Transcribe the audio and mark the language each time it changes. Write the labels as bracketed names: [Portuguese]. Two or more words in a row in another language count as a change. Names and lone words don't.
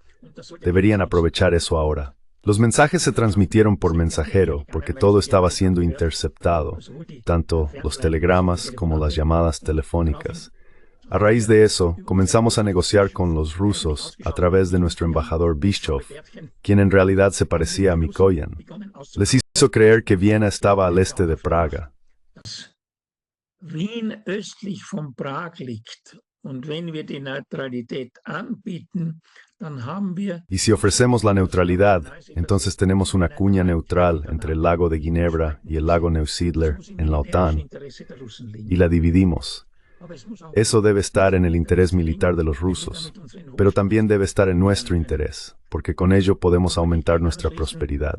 [Spanish] Deberían aprovechar eso ahora. Los mensajes se transmitieron por mensajero, porque todo estaba siendo interceptado, tanto los telegramas como las llamadas telefónicas. A raíz de eso, comenzamos a negociar con los rusos a través de nuestro embajador Bischoff, quien en realidad se parecía a Mikoyan. Les hizo creer que Viena estaba al este de Praga. [German] Wien östlich von Prag liegt. Und wenn wir die Neutralität anbieten, dann haben wir [Spanish] Y si ofrecemos la neutralidad, entonces tenemos una cuña neutral entre el lago de Ginebra y el lago Neusiedler en la OTAN, y la dividimos. Eso debe estar en el interés militar de los rusos, pero también debe estar en nuestro interés, porque con ello podemos aumentar nuestra prosperidad.